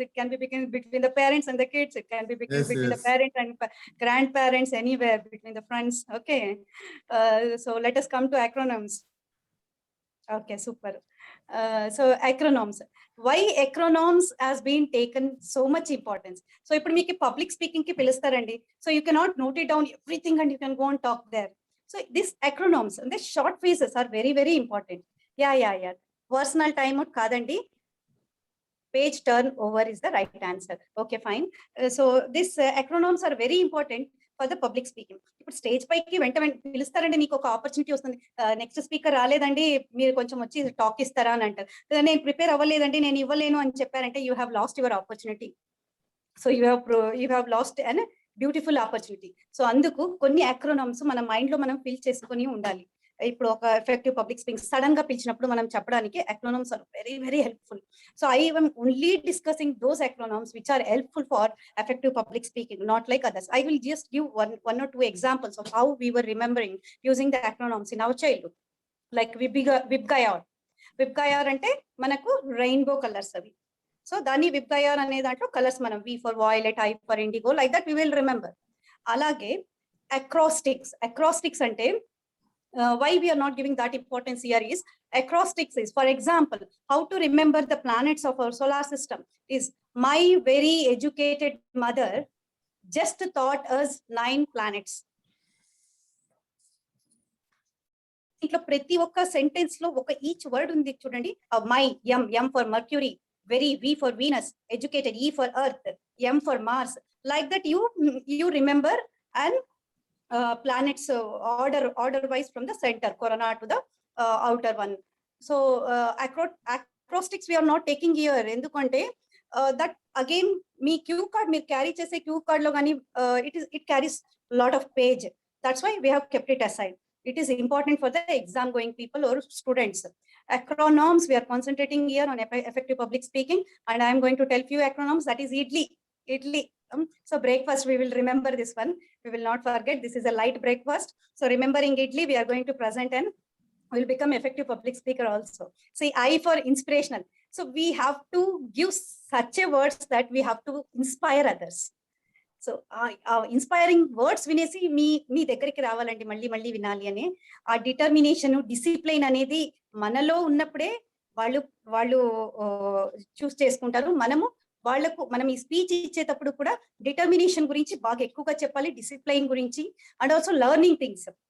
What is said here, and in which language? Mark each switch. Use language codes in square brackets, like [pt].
[en] It can be between the parents and the kids. It can be between the parents and grandparents, anywhere between the friends. Okay, so let us come to acronyms. Okay, super. So acronyms. Why acronyms has been taken so much importance? [te] So ఇప్పుడు మీకు public speaking కి పిలుస్తారండి. [en] So you cannot note it down everything and you can go and talk there. So these acronyms and the short phrases are very, very important. Yeah. Personal time out కాదండి. Page turn over is the right answer. Okay, fine. So these acronyms are very important for the public speaking. [te] ఇప్పుడు stage పైకి వెంట పిలుస్తారండి, నీకు ఒక opportunity వస్తుంది. Next speaker రాలేదండి, మీరు కొంచెం వచ్చి టాక్ ఇస్తారా అని అంటారు. నేను ప్రిపేర్ అవ్వలేదండి, నేను ఇవ్వలేను అని చెప్పారంటే [en] You have lost your opportunity. So you have lost an beautiful opportunity. [te] So అందుకు కొన్ని acronyms మన మైండ్ లో మనం ఫిల్ చేసుకొని ఉండాలి. ఇప్పుడు ఒక ఎఫెక్టివ్ పబ్లిక్ స్పీకింగ్ సడన్ గా పిలిచినప్పుడు మనం చెప్పడానికి [en] acronyms are very, very helpful. So I am only discussing those acronyms which are helpful for effective public speaking, not like others. I will just give one or two examples of how we were remembering using the acronyms in our childhood. Like VIBGYOR. [te] VIBGYOR అంటే మనకు rainbow colours అవి. So దాన్ని VIBGYOR అనే దాంట్లో colours మనం [en] V for violet, I for indigo, [te] like that we will remember. [en] అలాగే acrostics అంటే why we are not giving that importance here is acrostics is, for example, how to remember the planets of our solar system is my very educated mother just taught us 9 planets. [te] ఇట్లా ప్రతి ఒక్క sentence లో ఒక each word ఉంది చూడండి. [en] మై M for Mercury, very V for Venus, educated E for Earth, M for Mars, like that you remember and planets order wise from the center corona to the outer one. So acrostics we are not taking here endukante that again me cue card meer carry chese cue card lo gani it carries lot of page. That's why we have kept it aside. It is important for the exam going people or students. Acronyms we are concentrating here on effective public speaking, and I am going to tell few acronyms. That is IDLI. So breakfast, we will remember this one. We will not forget. This is a light breakfast. So remembering idli, we are going to present and will become effective public speaker also. See, I for inspirational. So we have to give such a words that we have to inspire others. [te] So inspiring words వినేసి మీ దగ్గరికి రావాలండి, మళ్ళీ మళ్ళీ వినాలి అని ఆ determination, discipline అనేది మనలో ఉన్నప్పుడే వాళ్ళు చూస్ చేసుకుంటారు. మనం ఈ స్పీచ్ ఇచ్చేటప్పుడు కూడా డిటర్మినేషన్ గురించి బాగా ఎక్కువగా చెప్పాలి, డిసిప్లైన్ గురించి, అండ్ ఆల్సో లెర్నింగ్ థింగ్స్.